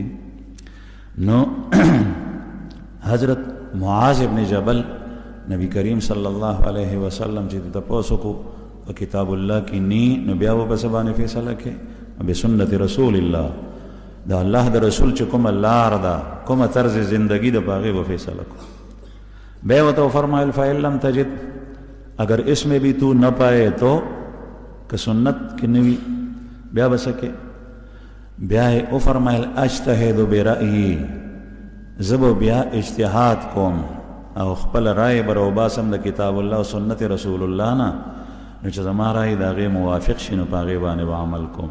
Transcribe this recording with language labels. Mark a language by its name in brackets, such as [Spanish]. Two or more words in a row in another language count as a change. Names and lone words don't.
[Pashto] نو حضرت معاذ ابن جبل نبی کریم [Arabic] صلی الله علیه وسلم [Pashto] چې تپوس وکړو په [Arabic] کتاب الله [Pashto] کې نی، نو بیا به په څه باندې فیصله کوي؟ [Arabic] بسنت رسول الله. [Pashto] د الله د رسول چې کومه لار ده، کومه طرز زندگی ده، په هغې به فیصله کوو. بیا ورته وفرمایل [Arabic] فإن لم تجد، [Urdu] اگر اس میں بھی تو نہ پائے تو، [Pashto] که سنت کې نه وي بیا به څه کوې؟ بیا یې وفرمایل [Arabic] اجتهد برأیي، [Pashto] زه به بیا اجتهاد کوم او خپل رای به راوباسم د [Arabic] کتاب الله [Pashto] او [Arabic] سنت رسول الله [Pashto] نه، نو چې زما رای د هغې موافق شي نو په هغې باندې به عمل کوم.